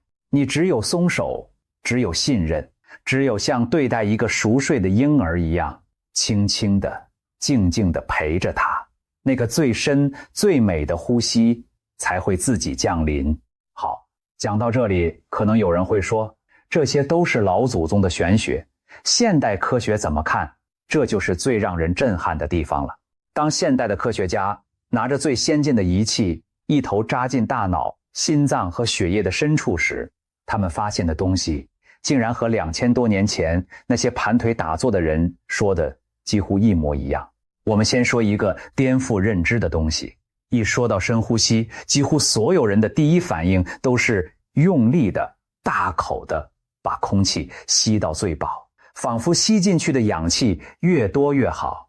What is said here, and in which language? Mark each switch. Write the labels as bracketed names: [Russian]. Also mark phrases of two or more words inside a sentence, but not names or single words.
[Chinese] 你只有鬆手，只有信任，只有像对待一個熟睡的嬰兒一樣，輕輕的、靜靜的陪着它，那個最深最美的呼吸才會自己降臨。好，講到這裡，可能有人會說，這些都是老祖宗的玄學，現代科學怎麼看？這就是最讓人震撼的地方了。當現代的科學家拿着最先進的儀器，一頭扎進大腦、心臟和血液的深處時，他們發現的東西竟然和2000多年前那些盤腿打坐的人說的幾乎一模一樣。我們先說一個顛覆認知的東西，一說到深呼吸，幾乎所有人的第一反應都是用力的、大口的把空氣吸到最飽，仿佛吸進去的氧氣越多越好。